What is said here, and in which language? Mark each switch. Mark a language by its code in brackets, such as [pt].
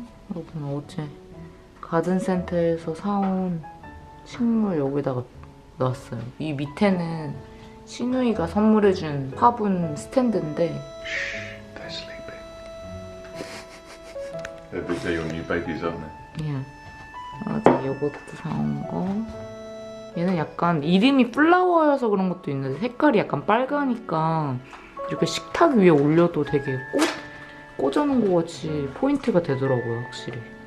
[ko] 여러분 어제 가든센터에서 사온 식물 여기다가 놨어요. 이 밑에는 신우이가 선물해준 화분 스탠드인데 [en] They're sleeping. They're your new babies, aren't they? [ko] 예. 어제 요거트 사온 거 얘는 약간 이름이 플라워여서 그런 것도 있는데 색깔이 약간 빨가니까 이렇게 식탁 위에 올려도 되게 꽂아놓은 것 같이 포인트가 되더라고요, 확실히.